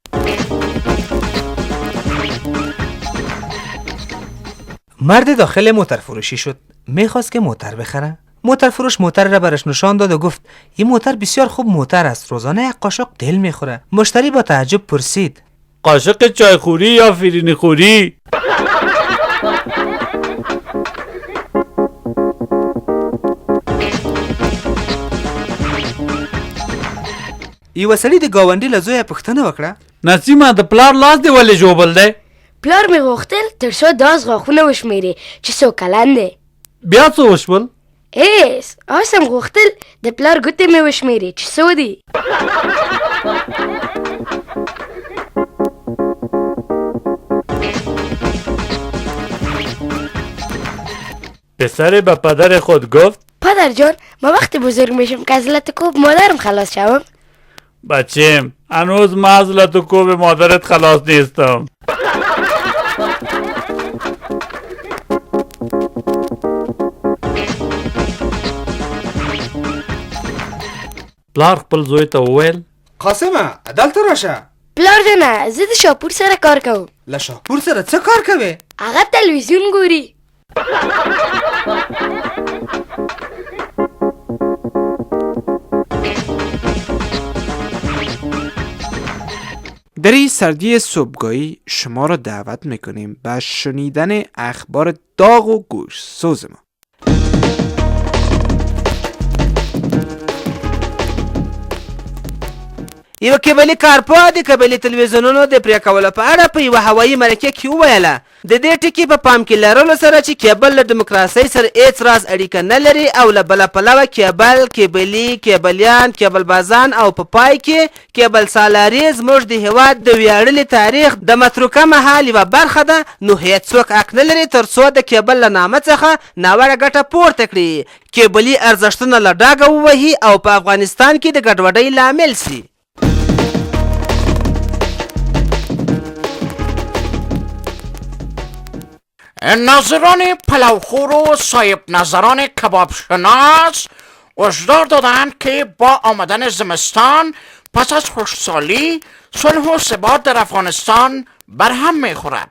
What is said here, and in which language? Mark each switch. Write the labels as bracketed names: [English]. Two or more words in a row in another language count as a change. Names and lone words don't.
[Persian] مرد داخل موتر فروشی شد. میخواست که موتر بخره. موتر فروش موتر را برش نشان داد و گفت این موتر بسیار خوب موتر است، روزانه یک قاشق تیل میخوره. مشتری با تعجب پرسید قاشق چایخوری یا فرینی خوری؟ [Pashto] یو سړي د گاونډي له زویه پوښتنه وکړه نسیمه د پلار لاس دی ولې ژوبل دی؟ پلار مې غوښتل تر څو 10 غاښونه وشمیري چې څو کلن دی. بیا څه وشول؟ اوس هم غوښتل د پلار ګوتې مې وشمیري چې څو دي. [Persian] پسر به پدر خود گفت پدر جان ما وقتی بزرگ میشم که از لطکوب مادرم خلاص شوم. بچیم هنوز من از لطکوب مادرت خلاص نیستم. [Pashto] پلار خپل زوی ته وویل قاسمه دلته راشه. پلار جانه زه د شاپور سره کار کوم. له شاپور سره څه کار کوي؟ هغه تلویزیون ګوري. [Persian] در این سردی صبحگاهی شما را دعوت میکنیم به شنیدن اخبار داغ و گوش سوز ما. [Pashto] یو کیبلی کارپو د کیبلی تلویزیونونو د پرې کولو په اړه په یوه هوایي مرکه کې وویله. د دې ټکي په پام کې لرلو سره چې کیبل له دیموکراسۍ سره هیڅ راز اړیکه نه لري او له بله پلوه کیبل، کیبلي، کیبلیان، کیبل بازان او په پای کې کیبل سالاري زموږ د هېواد د ویاړلي تاریخ د متروکه مهال یوه برخه ده، نو هیڅوک حق نه لري تر څو د کیبل له نامه څخه ناوړه ګټه پورته کړي، کیبلي ارزښتونه له ډاګه ووهي او په افغانستان کې د ګډوډۍ لامل سي. [Persian] ناظران پلوخور و صاحب نظران کباب شناس هشدار دادند که با آمدن زمستان پس از خشکسالی صلح و ثبات در افغانستان برهم میخورد.